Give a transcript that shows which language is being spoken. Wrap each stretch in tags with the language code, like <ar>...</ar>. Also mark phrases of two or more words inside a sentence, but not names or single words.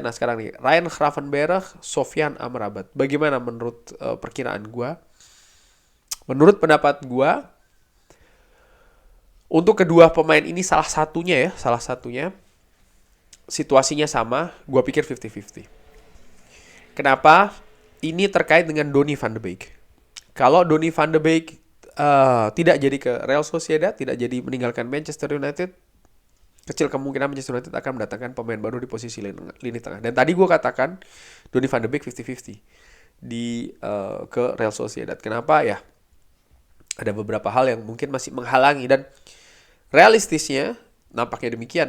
<id>Nah, sekarang nih Ryan Gravenberch, Sofyan Amrabat. Bagaimana menurut perkiraan gua? Menurut pendapat gua, untuk kedua pemain ini salah satunya situasinya sama, gua pikir 50-50. Kenapa? Ini terkait dengan Donny van de Beek. Kalau Donny van de Beek tidak jadi ke Real Sociedad, tidak jadi meninggalkan Manchester United, kecil kemungkinan Manchester United akan mendatangkan pemain baru di posisi lini tengah. Dan tadi gue katakan Donny van de Beek 50-50 ke Real Sociedad. Kenapa? Ya, ada beberapa hal yang mungkin masih menghalangi, dan realistisnya nampaknya demikian.</id>